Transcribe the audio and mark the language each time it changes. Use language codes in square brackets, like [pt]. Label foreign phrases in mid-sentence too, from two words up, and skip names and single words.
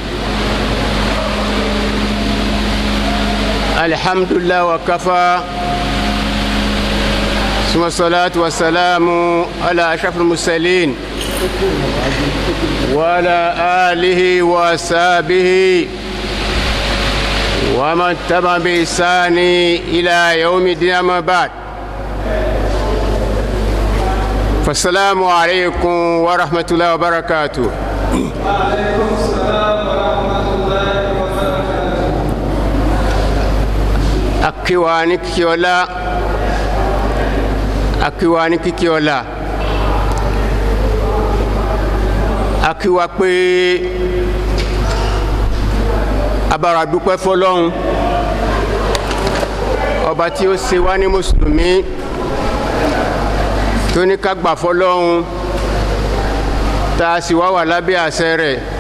[ar] الحمد لله وكفى ثم الصلاة والسلام على أشرف المرسلين وعلى آله وصحبه ومن تبع بإحسان إلى يوم الدين أما بعد. فالسلام عليكم ورحمة الله وبركاته. وعليكم السلام ورحمة الله وبركاته. [yo] Akiwani kikiola akiwa pé abara dúpẹ́ fọ́lọ́run ọba tí ó ṣe wá ní mùsùlùmí tó ní ká gbà fọ́lọ́run tá a sì wá wà lábẹ́ àṣẹ rẹ̀